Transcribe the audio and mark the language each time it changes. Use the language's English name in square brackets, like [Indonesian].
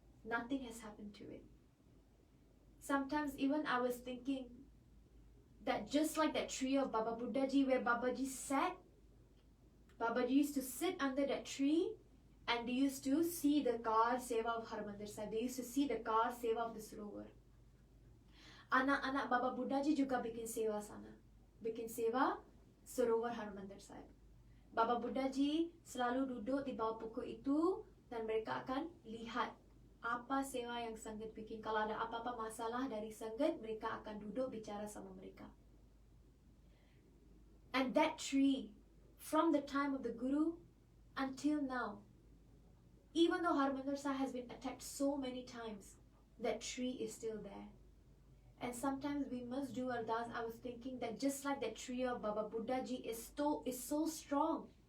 [English] Nothing has happened to it. Sometimes even I was thinking that just like that tree of Baba Buddha Ji where Baba Ji sat, Baba Ji used to sit under that tree, and they used to see the car seva of Harmandir Sahib. They used to see the car seva of the Sarovar. [Malay] Anak-anak Baba Buddha Ji juga bikin seva sana. Bikin seva Sarovar Harmandir Sahib. Baba Buddha Ji selalu duduk di bawah pokok itu dan mereka akan lihat apa seva yang Sangat bikin. Kalau ada apa-apa masalah dari Sangat, mereka akan duduk bicara sama mereka. [English] And that tree, from the time of the Guru until now, even though Harmandir Sahib has been attacked so many times, that tree is still there. And sometimes we must do ardas. I was thinking that just like that tree of Baba Buddha Ji is so strong.